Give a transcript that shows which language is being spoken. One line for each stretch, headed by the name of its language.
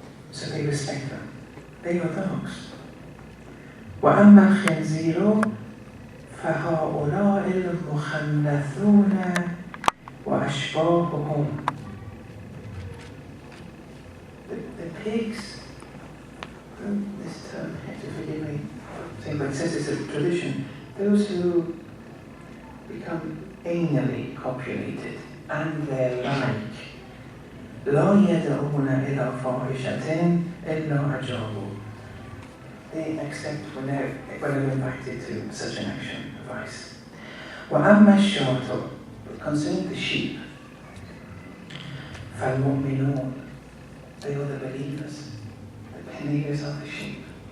English: So they respect them. They are dogs.
Arabic: وَأَمَّا الْخِنْزِيرُ فَهَؤُلَاءِ الْمُخَنَّثُونَ وَأَشْبَاهُهُمْ.
English: The pigs, this term, you have to forgive me, but it says it's a tradition. Those who become anally copulated and their like.
Arabic: لا يدعون إلى فاحشة إلا أجابوا.
English: They accept when they're invited to such an action, advice.
Arabic: وأما الشاة,
English: but concerning the sheep,
Arabic: فالمؤمنون,
English: they are the believers of the sheep.